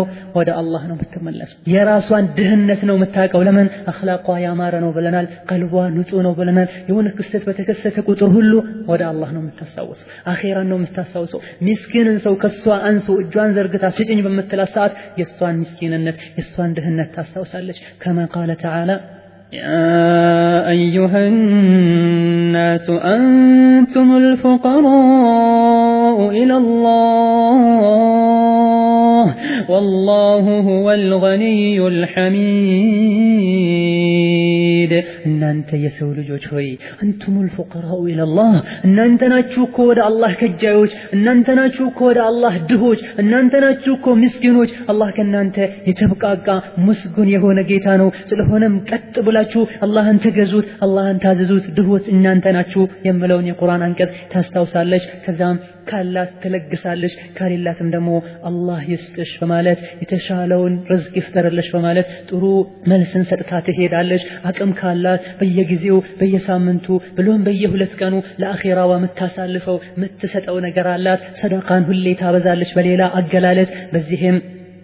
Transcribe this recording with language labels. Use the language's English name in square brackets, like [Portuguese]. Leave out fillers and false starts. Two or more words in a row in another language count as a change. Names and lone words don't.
[Amharic] ወደ አላህ ነው የምትመለስ የራሷን ድህነት ነው የምታውቀው ለምን አኽላቋ ያማረ ነው ብለናል ቀልቧ ንጹህ ነው ብለናል የሆነ ክስተት በተከሰተ ቁጥር ሁሉ ወደ አላህ ነው የምታስታውሰው አኺራን ነው የምታስታውሰው ምስኪንን ሰው ከሷ አንሱ እጇን ዘርግታ ስጭኝ በምትላት ሰዓት የሷን ምስኪንነት የሷን ድህነት ታስታውሳለች [Arabic] كما قال تعالى يا أيها الناس أنتم الفقراء إلى الله والله هو الغني الحميد [Amharic] እናንተ የሰው ልጆች ሆይ አንቱም [Arabic] الفقراء إلى الله [Amharic] እናንተ ናችሁ እኮ ወደ አላህ ከጃዮች እናንተ ናችሁ እኮ ወደ አላህ ድሆች እናንተ ናችሁ እኮ ምስኪኖች አላህ ከናንተ የተብቃቃ ምስጉን የሆነ ጌታ ነው ስለሆነም ቀጥ ብላችሁ አላህን ተገዙት አላህን ታዘዙት ድሆች እናንተ ናችሁ የሚለውን የቁርአን አንቀጽ ታስታውሳለች ከዛም ካላት ትለግሳለች ካሌላትም ደግሞ አላህ ይስጥሽ በማለት የተሻለውን ርዝቅ ይፍጠርልሽ በማለት ጥሩ መልስን ሰጥታ ትሄዳለች አቅም ካላት በየጊዜው በየሳምንቱ ብሎም በየሁለት ቀኑ ለአኺራዋ የምታሳልፈው የምትሰጠው ነገር አላት ሰደቃን ሁሌ ታበዛለች በሌላ አገላለጽ በዚህም